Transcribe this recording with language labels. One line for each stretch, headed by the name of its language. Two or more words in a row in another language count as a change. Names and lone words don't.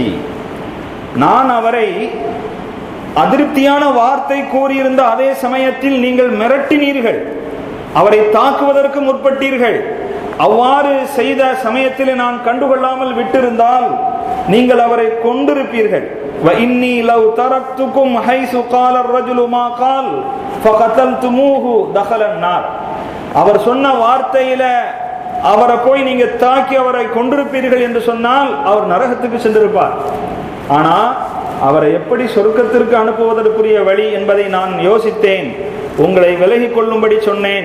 Tamil: நான் அவரை அதிருப்தியான வார்த்தை கூறியிருந்த அதே சமயத்தில் நீங்கள் மிரட்டினீர்கள், அவரை தாக்குவதற்கு முற்பட்டீர்கள். அவ்வாறு செய்த சமயத்தில் நான் கண்டுகொள்ளாமல் விட்டிருந்தால் நீங்கள் அவரை கொண்டிருப்பீர்கள்.
Arabic: وَإِنِّي لَوْ تَرَكْتُكُمْ حَيْثُ قَالَ الرَّجُلُ مَا قَالَ فَقَتَلْتُمُوهُ دَخَلَ النَّارِ.
Tamil: அவர் சொன்ன வார்த்தையில அவரை போய் நீங்க தாக்கி அவரை கொண்டிருப்பீர்கள் என்று சொன்னால் அவர் நரகத்துக்கு சென்றிருப்பார். ஆனா அவரை எப்படி சொர்க்கத்திற்கு அனுப்புவதற்குரிய வழி என்பதை நான் யோசித்தேன், உங்களை விலகி கொள்ளும்படி சொன்னேன்.